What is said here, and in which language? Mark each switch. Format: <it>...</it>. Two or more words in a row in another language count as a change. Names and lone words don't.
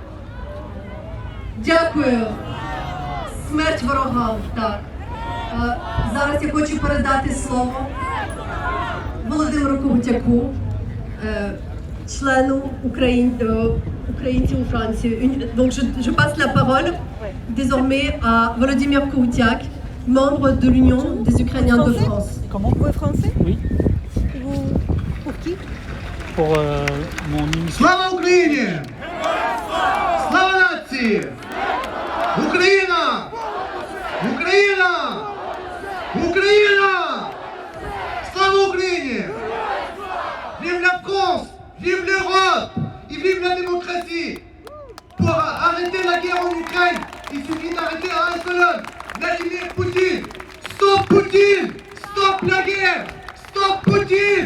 <uk>Дякую. Смерть ворогам. Так. Зараз я хочу передати слово Володимиру Когутяку, члену українців у Франції.</uk> <fr>Donc je passe la parole désormais à Volodymyr Kohoutiak, membre de l'Union des Ukrainiens de France. Comment? Vous êtes français? Oui. Pour qui? Pour mon émission.</fr> <uk>Слава Україні! Слава нації! Україна! Україна! Україна! Слава Україні!</uk> <fr>Vive la France! Vive l'Europe! Et vive la démocratie! Pour arrêter la guerre en Ukraine, il suffit d'arrêter un seul homme, Vladimir Poutine! Stop Poutine! Stop la guerre! Stop Poutine!</fr>